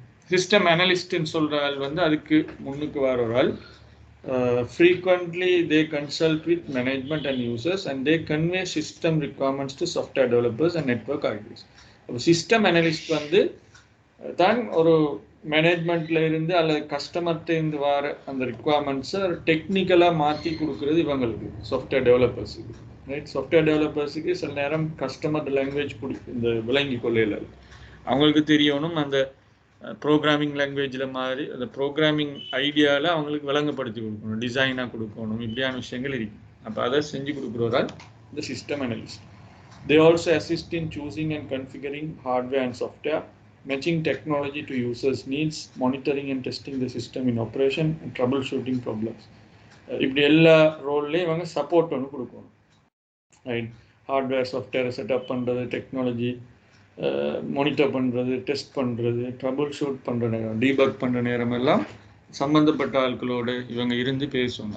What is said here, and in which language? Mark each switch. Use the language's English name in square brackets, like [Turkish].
[Tamil] System அனலிஸ்ட்னு சொல்கிற ஆள் அதுக்கு முன்னுக்கு வர ஒரு ஆள். [English] Frequently they consult with management and users and they convey system requirements to software developers and network architects. [Tamil] System analyst தான் ஒரு மேனேஜ்மெண்ட்ல இருந்து அல்லது கஸ்டமர்கிட்ட இருந்து வர அந்த ரிக்குவயர்மெண்ட்ஸை டெக்னிக்கலாக மாற்றி கொடுக்குறது இவங்களுக்கு சாஃப்ட்வேர் டெவலப்பர்ஸுக்கு. ரைட், சாஃப்ட்வேர் டெவலப்பர்ஸுக்கு சில நேரம் கஸ்டமர் லாங்குவேஜ் இந்த விளங்கி கொள்ளையில் அவங்களுக்கு தெரியணும் அந்த ப்ரோக்ராமிங் லாங்குவேஜில் மாதிரி அந்த ப்ரோக்ராமிங் ஐடியாவில் அவங்களுக்கு விளங்கப்படுத்தி கொடுக்கணும், டிசைனாக கொடுக்கணும், இப்படியான விஷயங்கள் இருக்கு. அப்போ அதை செஞ்சு கொடுக்குறவரால் இந்த system analyst. [English] They also assist in choosing and configuring hardware and software, matching technology to users' needs, monitoring and testing the system in operation, and troubleshooting problems. [Tamil] இப்படி எல்லா ரோல்லையும் இவங்க சப்போர்ட் ஒன்று கொடுக்கணும். ரைட், ஹார்ட்வேர் சாஃப்ட்வேரை செட்டப் பண்ணுறது, technology monitor பண்ணுறது, test பண்ணுறது, trouble shoot பண்ணுற நேரம், டீபக் பண்ணுற நேரம் எல்லாம் சம்மந்தப்பட்ட ஆட்களோடு இவங்க இருந்து பேசணும்.